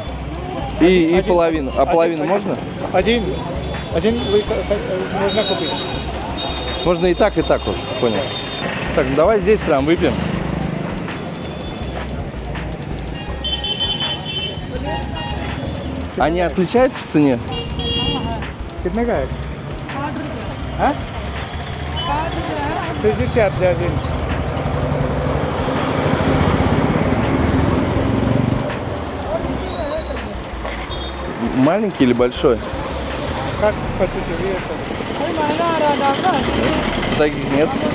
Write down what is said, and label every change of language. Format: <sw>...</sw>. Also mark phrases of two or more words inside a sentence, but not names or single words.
<ru>И половину. А половину можно? Один можно купить. Можно и так, вот. Понял. Так, ну давай здесь прям выпьем. Они отличаются в цене?</ru> <hi>कितने का है? हाँ?</hi> <ru>60 за один. Маленький или большой? Как хотите, вы Таких нет.</ru>